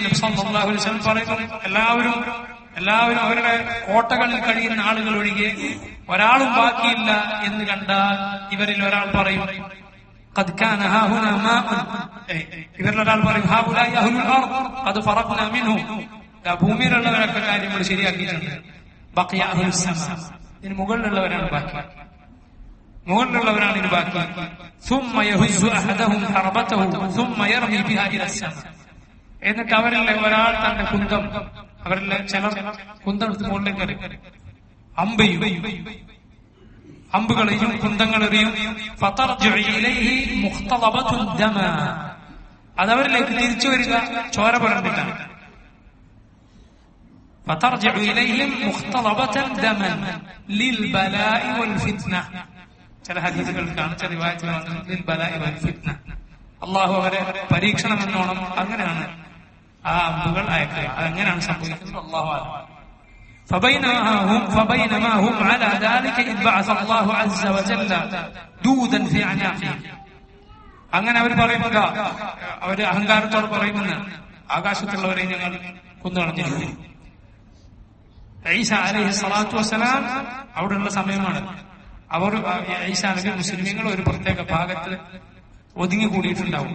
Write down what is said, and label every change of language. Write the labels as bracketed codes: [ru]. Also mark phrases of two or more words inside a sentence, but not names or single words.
[ml] നബി [ar] صلى الله عليه وسلم [ml] പറയുന്നു എല്ലാവരും അവരുടെ കോട്ടകളിൽ കഴിയുന്ന ആളുകൾ ഒഴികെ ഒരാളും ബാക്കിയില്ല എന്ന് കണ്ടാൽ ഇവരിൽ ഒരാൾ പറയും [ar] قد كان هاهنا ماء [ml] ഇവരിൽ ഒരാൾ പറയും [ar] هؤلاء أهل الأرض قد فرغنا منهم [ml] ഭൂമിയിലുള്ളവരൊക്കെ കാര്യങ്ങൾ ശരിയാക്കിയിട്ടുണ്ട്. [ar] بقي أهل السماء [ml] ഇതിന് മുകളിലുള്ളവരാണ് ബാക്കി. ഇനി ബാക്കി. [ar] ثم يهز احدهم حربته ثم يرمي بها الى السماء [ml] എന്നിട്ട് അവരിലെ ഒരാൾ തന്റെ കുന്തം അവരിലെ ചിലർ കുന്തം എടുത്ത് മുകളിലേക്ക് എറിയും. അമ്പുകളെയും കുന്തങ്ങളെറിയും. അതവരിലേക്ക് തിരിച്ചു വരിക ചോര പുരണ്ടിട്ടാണ്. ചില ഹദീസുകൾക്കാണ് ചില റിവായത്തുകളാണ് അള്ളാഹു അവരെ പരീക്ഷണം എന്നോണം അങ്ങനെയാണ് ആ അമ്പുകൾ അയക്കുക. അതെങ്ങനെയാണ് സംഭവിക്കുന്നത് [ar] الله أعلم. فبينما هم على ذلك إذ بعث الله عز وجل دودا في أعناقهم. [ml] അങ്ങനെ അവർ പറയുന്നത് അവര് അഹങ്കാരത്തോട് പറയുമെന്ന് ആകാശത്തുള്ളവരെ ഞങ്ങൾ കൊന്നുകളഞ്ഞിരിക്കുന്നു. ഈസ [ar] عليه الصلاة والسلام [ml] അവിടെയുള്ള സമയമാണ്. അവർ ഈസാ നബി മുസ്ലിമീങ്ങൾ ഒരു പ്രത്യേക ഭാഗത്ത് ഒതുങ്ങിക്കൂടിയിട്ടുണ്ടാവും.